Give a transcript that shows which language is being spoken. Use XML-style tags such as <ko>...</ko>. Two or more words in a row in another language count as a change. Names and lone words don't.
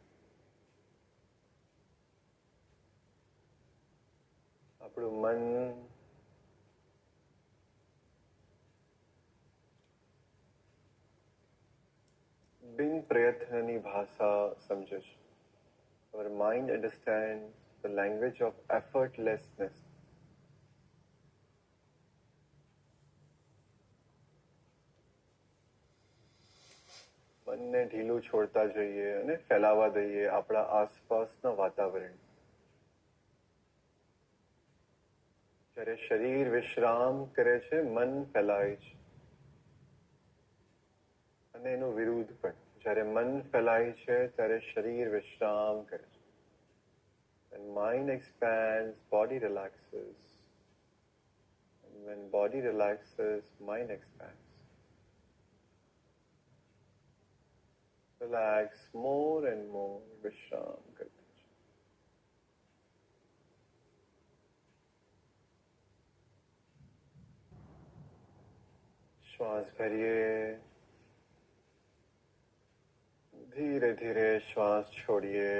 <gu>આપણું મન બિન પ્રયત્નની ભાષા સમજે છે.</gu> <en>Our mind understands the language of effortlessness.</en> <gu>મનને ઢીલું છોડતા જઈએ અને ફેલાવા દઈએ આપણા આસપાસના વાતાવરણ. જ્યારે શરીર વિશ્રામ કરે છે, મન ફેલાય છે. અને એનું વિરુદ્ધ પણ. જ્યારે મન ફેલાય છે ત્યારે શરીર વિશ્રામ કરે છે.</gu> <en>When mind expands, body relaxes. And when body relaxes, mind expands. Relax more and more.</en> <gu>વિશ્રામ કરતા છે. શ્વાસ ભરીએ. ધીરે ધીરે શ્વાસ છોડીએ.</gu>